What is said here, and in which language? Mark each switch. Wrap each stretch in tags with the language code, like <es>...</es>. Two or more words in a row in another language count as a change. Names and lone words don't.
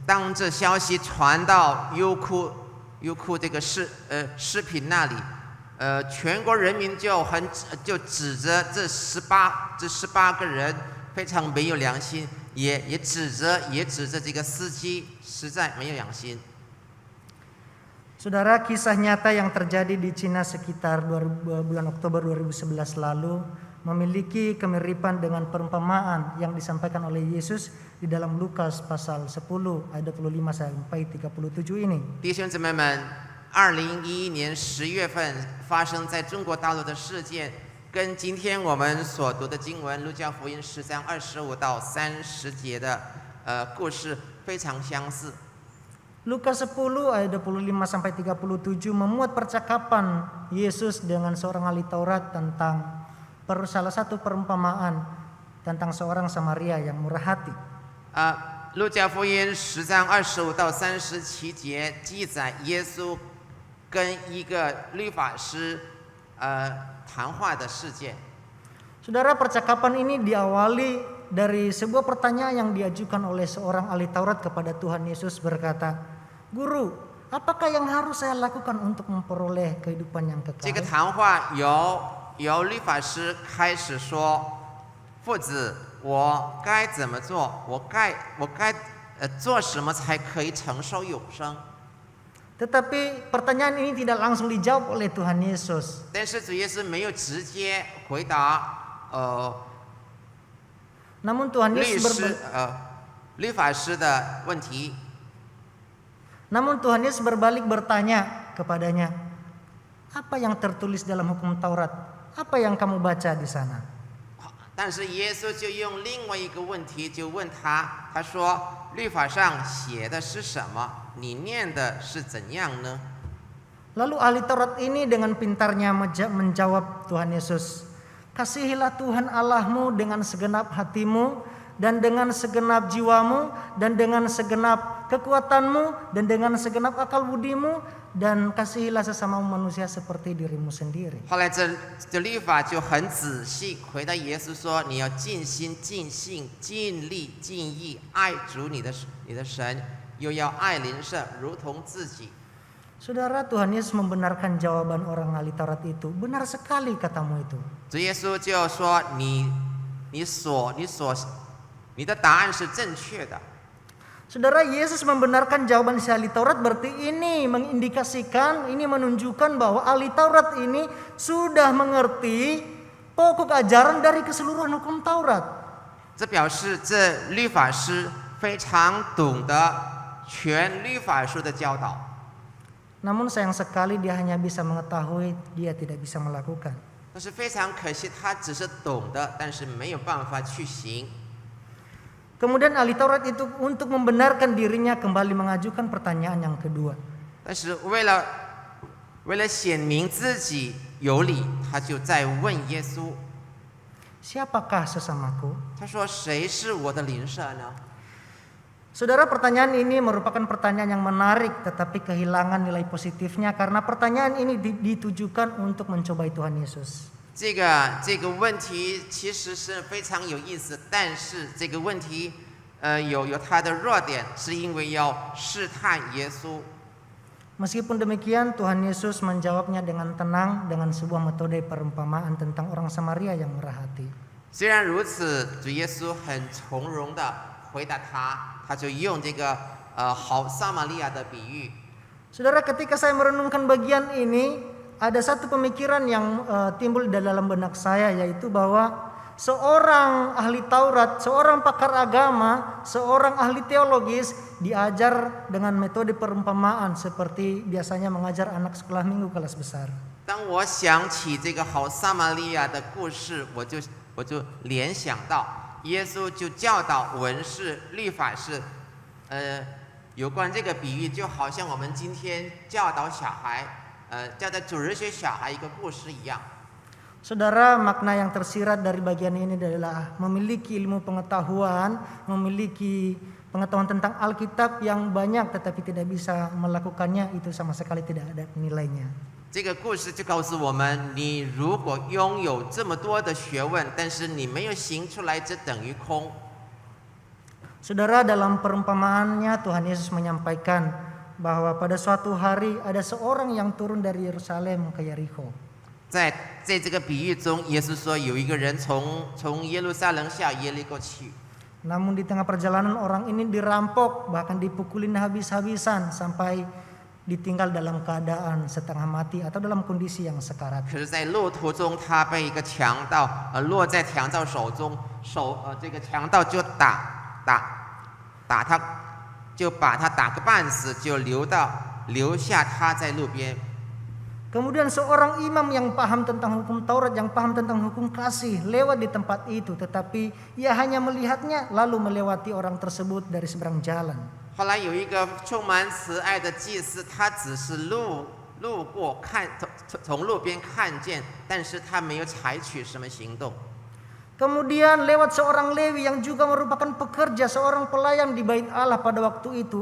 <zh>当这消息传到优酷这个视频那里，全国人民就指责这18个人非常没有良心，也指责这个司机实在没有良心。</zh> <id>Saudara, kisah nyata yang terjadi di Cina sekitar bulan Oktober 2011 lalu memiliki kemiripan dengan perumpamaan yang disampaikan oleh Yesus di dalam Lukas pasal 10 ayat 25 sampai 37 ini.</id> <zh>弟兄姊妹们，2011年10月份发生在中国大陆的事件，跟今天我们所读的经文《路加福音》10章25到30节的故事非常相似。</zh> <id>Lukas 10 ayat 25 sampai 37 memuat percakapan Yesus dengan seorang ahli Taurat tentang salah satu perumpamaan tentang seorang Samaria yang murah hati.</id> <zh>路加福音10章25到37节记载耶稣跟一个律法师谈话的事件。</zh> <id>Saudara, percakapan ini diawali dari sebuah pertanyaan yang diajukan oleh seorang ahli Taurat kepada Tuhan Yesus berkata, "Guru, apakah yang harus saya lakukan untuk memperoleh kehidupan yang</id> <zh>这个</zh> <id>kekal?"</id> <zh>谈话由律法师开始说：“父子，我该怎么做？我该做什么才可以承受永生？”</zh> <id>Tetapi pertanyaan ini tidak langsung dijawab oleh Tuhan Yesus.</id> <zh>但是主耶稣没有直接回答</zh> <id>Namun Tuhan Yesus</id> <zh>律法师的问题。</zh> <id>Namun Tuhan Yesus berbalik bertanya kepadanya, "Apa yang tertulis dalam hukum Taurat? Apa yang kamu baca di sana?"</id> <zh>但是耶稣就用另外一个问题就问他，他说：“律法上写的是什么？你念的是怎样呢？”</zh> <id>Lalu ahli Taurat ini dengan pintarnya menjawab Tuhan Yesus, "Kasihilah Tuhan Allahmu dengan segenap hatimu dan dengan segenap jiwamu dan dengan segenap kekuatanmu dan dengan segenap akal budimu dan kasihilah sesama manusia seperti dirimu sendiri."</id> <zh>后来这律法就很仔细回答耶稣说：“你要尽心、尽性、尽力、尽意爱主你的神，又要爱邻舍如同自己。”</zh> <id>Saudara, Tuhan Yesus membenarkan jawaban orang ahli Taurat itu. "Benar sekali katamu itu."</id> <zh>主耶稣就说：“你的答案是正确的。”</zh> <id>Saudara, Yesus membenarkan jawaban si ahli Taurat, berarti ini mengindikasikan, ini menunjukkan bahwa ahli Taurat ini sudah mengerti pokok ajaran dari keseluruhan hukum Taurat.</id> <zh>这表示这律法师非常懂得全律法书的教导。</zh> <id>Namun sayang sekali dia hanya bisa mengetahui, dia tidak bisa melakukan.</id> <zh>但是非常可惜，他只是懂得，但是没有办法去行。</zh> <id>Kemudian ahli Taurat itu untuk membenarkan dirinya kembali mengajukan pertanyaan yang kedua.</id> <zh>但是为了显明自己有理，他就再问耶稣。</zh> <id>Siapakah sesamaku?</id> <zh>他说：“谁是我的邻舍呢？”</zh> <id>Saudara, pertanyaan ini merupakan pertanyaan yang menarik tetapi kehilangan nilai positifnya karena pertanyaan ini ditujukan untuk mencobai Tuhan Yesus.</id> <zh>这个问题其实是非常有意思，但是这个问题有它的弱点，是因为要试探耶稣。</zh> <id>Meskipun demikian, Tuhan Yesus menjawabnya dengan tenang dengan sebuah metode perumpamaan tentang orang Samaria yang murah hati.</id> <zh>虽然如此，主耶稣很从容地回答他就用这个好撒玛利亚的比喻。</zh> <id>Saudara, ketika saya merenungkan bagian ini, ada satu pemikiran yang timbul di dalam benak saya, yaitu bahwa seorang ahli Taurat, seorang pakar agama, seorang ahli teologis diajar dengan metode perumpamaan seperti biasanya mengajar anak sekolah minggu kelas besar.</id> <zh>当我想起这个好撒玛利亚的故事，我就联想到耶稣就教导文士、律法士，有关这个比喻，就好像我们今天教导小孩，教导主日学小孩一个故事一样。</zh> <id>Saudara, makna yang tersirat dari bagian ini adalah memiliki ilmu pengetahuan, memiliki pengetahuan tentang Alkitab yang banyak tetapi tidak bisa melakukannya, itu sama sekali tidak ada nilainya.</id> <zh>这个故事就告诉我们，你如果拥有这么多的学问，但是你没有行出来，这等于空。</zh> <id>Saudara, dalam perumpamaannya Tuhan Yesus menyampaikan bahwa pada suatu hari ada seorang yang turun dari Yerusalem ke Yeriko.</id> <zh>在这个比喻中，耶稣说有一个人从耶路撒冷下耶利哥去。</zh> <id>Namun di tengah perjalanan orang ini dirampok, bahkan dipukulin habis-habisan sampai ditinggal dalam keadaan setengah mati atau dalam kondisi yang sekarat.</id> <zh>可是，在路途中，他被一个强盗落在强盗手中，这个强盗就打他，就把他打个半死，就留下他在路边。</zh> <id>Kemudian seorang imam yang paham tentang hukum Taurat, yang paham tentang hukum kasih, lewat di tempat itu, tetapi ia hanya melihatnya lalu melewati orang tersebut dari seberang jalan.</id> <zh>后来有一个充满慈爱的祭司，他只是路过从路边看见，但是他没有采取什么行动。</zh> <id>Kemudian lewat seorang Lewi yang juga merupakan pekerja, seorang pelayan di bait Allah pada waktu itu.</id>